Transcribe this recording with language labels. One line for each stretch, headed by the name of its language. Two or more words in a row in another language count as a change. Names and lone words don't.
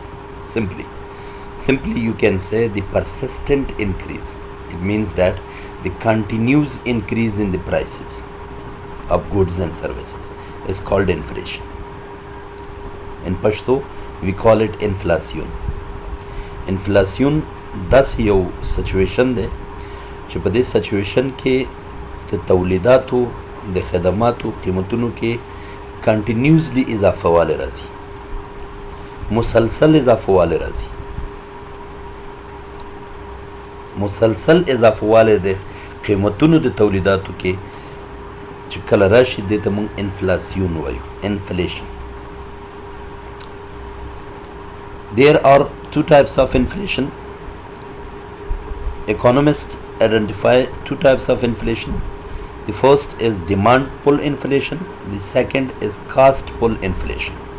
English: Simply you can say the persistent increase. It means that the continuous increase in the prices of goods and services is called inflation. In Pashto, we call it inflation.
Pashto: Inflation دا یو سیچویشن دی چې په دې سچویشن کې د تولیداتو د خدماتو قیمتونو کې کنټینیوسلی اضافه والی راځي، مسلسل اضافه والی راځي. مسلسل اضافه والی د قیمتونو د تولیداتو کې چې کله راشي دې ته موږ انفلاسیون وایو، انفلیشن.
English: There are two types of inflation. Economists identify two types of inflation. The first is demand pull inflation. The second is cost pull inflation.